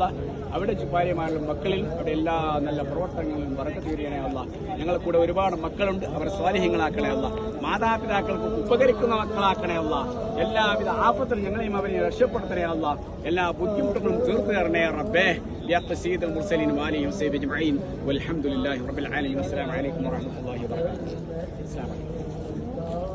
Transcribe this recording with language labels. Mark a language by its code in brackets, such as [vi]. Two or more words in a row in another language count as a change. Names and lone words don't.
[ml] അവിടെ ഭാര്യമാരിലും മക്കളിലും അവിടെ എല്ലാ നല്ല പ്രവർത്തനങ്ങളിലും ബറക്കത്ത് ചെയ്യണേ അല്ലാഹ്. ഞങ്ങൾക്ക് കൂടെ ഒരുപാട് മക്കളുണ്ട്, അവരെ സ്വാലിഹ്യങ്ങളാക്കണേ അല്ലാഹ്. മാതാപിതാക്കൾക്ക് ഉപകരിക്കുന്ന മക്കളാക്കണേ അല്ലാഹ്. എല്ലാവിധ ആഫത്തിലും ഞങ്ങളെയും അവരെ രക്ഷപ്പെടുത്തണേ അല്ലാഹ്. എല്ലാ ബുദ്ധിമുട്ടുകളും തീർത്തു തരണേ റബ്ബേ. [ar] سيد المرسلين وآله وصحبه أجمعين والحمد لله رب العالمين والسلام عليكم ورحمة الله وبركاته. السلام عليكم.